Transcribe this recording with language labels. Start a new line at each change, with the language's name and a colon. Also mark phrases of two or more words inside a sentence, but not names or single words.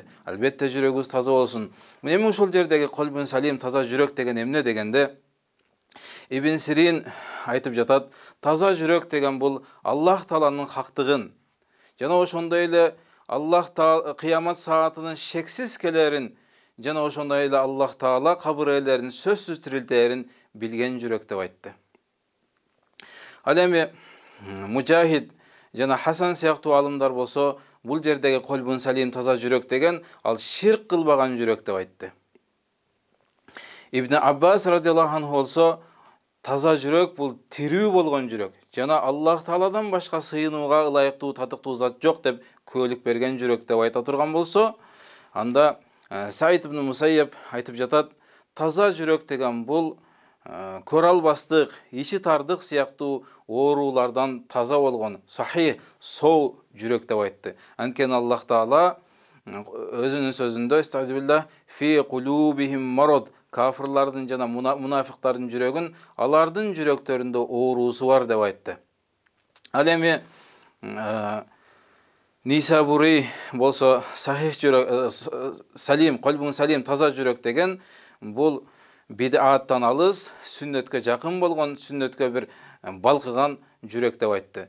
Kyrgyz: Албетте жүрөгүбүз таза болсун. Эми ушул жердеги
Arabic: قلب سليم,
Kyrgyz: таза жүрөк деген эмне дегенде, Ибн Сирин айтып жатат, таза жүрөк деген бул Аллах Тааланын хактыгын жана ошондой эле Аллах Таала кыямат саатынын шексиз келерин жана ошондой эле Аллах Таала кабыр ээлерин сөзсүз тирилтерин билген жүрөк деп айтты. Ал эми Мужахид жана Хасан сыяктуу алымдар болсо, бул жердеги
Arabic: قلب سليم,
Kyrgyz: таза жүрөк деген ал ширк кылбаган жүрөк деп айтты. Ибн Аббас
Arabic: رضي الله عنه
Kyrgyz: болсо, таза жүрөк бул тирүү болгон жүрөк жана Аллах Тааладан башка сыйынууга ылайыктуу, татыктуу зат жок деп күбөлүк берген жүрөк деп айта турган болсо, анда Саид ибн Мусайяб айтып жатат, таза жүрөк деген бул көр албастык, ичи тардык сыяктуу оорулардан таза болгон сахи, соо жүрөк деп айтты. Анткени Аллах Таала өзүнүн сөзүндө "Истазбилlah
Arabic: في قلوبهم مرض",
Kyrgyz: кафирлардын жана мунафиктардын жүрөгүн, алардын жүрөктөрүндө оорусу бар деп айтты. Ал эми Нисабури болсо сахих жүрөк, салим,
Arabic: قلب سليم,
Kyrgyz: таза жүрөк деген бул бидаттан алыс, сүннөткө жакын болгон, сүннөткө бир балкыган жүрөк деп айтты.